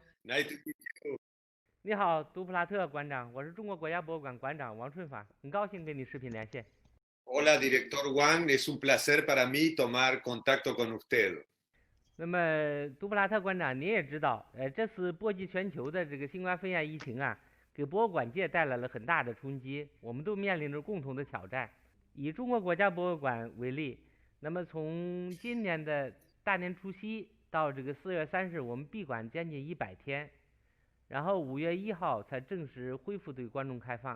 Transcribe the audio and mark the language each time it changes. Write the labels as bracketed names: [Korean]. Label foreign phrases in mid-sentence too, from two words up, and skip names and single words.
[English] Nice to meet you。 [Chinese] 你好，杜普拉特馆长，我是中国国家博物馆馆长王春法，很高兴跟你视频连线。 [Spanish] Hola, director Wang, es un placer para mí tomar contacto con usted。 [Chinese] 那么，杜普拉特馆长，您也知道，这次波及全球的这个新冠肺炎疫情啊，给博物馆界带来了很大的冲击，我们都面临着共同的挑战。以中国国家博物馆为例，那么从今年的大年除夕到这个4月3日，我们闭馆将近100天，然后5月1号才正式恢复对观众开放。